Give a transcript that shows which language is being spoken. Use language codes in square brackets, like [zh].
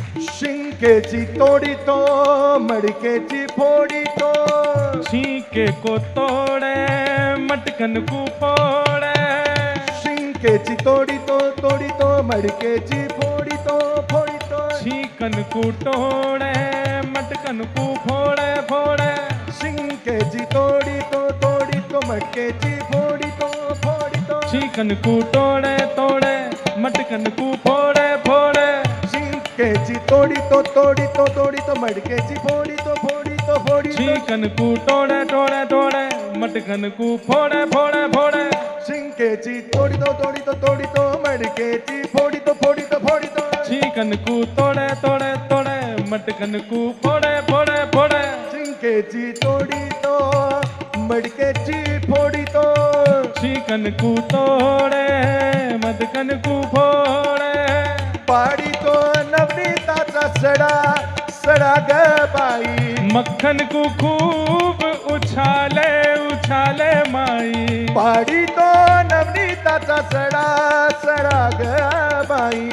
[mr] शिंकेची तोडी तो मडकेची फोडी तो [hi] छीके को तोड़े मटकन को फोड़े [mr] शिंकेची तोडी तो मडकेची फोडी तो [hi] छीकन को तोड़े मटकन को फोड़े [mr] शिंकेची तोडी तो मडकेची फोडी तो [hi] छीकन को तोड़े मटकन को फोड़े [mr] शिंकेची तोडी तो मडकेची फोडी तो [hi] छीकन को तोड़े मटकन को फोड़े [mr] शिंकेची तोडी तो मडकेची फोडी तो [hi] छीकन को तोड़े मटकन को फोड़े [mr] शिंकेची तोडी तो मडकेची फोडी तो [hi] छीकन को तोड़े मटकन को फोड़े [mr] पाडी तो नवनीताचा सडा ग बाई [hi] मक्खन को खूब उछाले माई [mr] पाडी तो नवनीताचा सडा ग बाई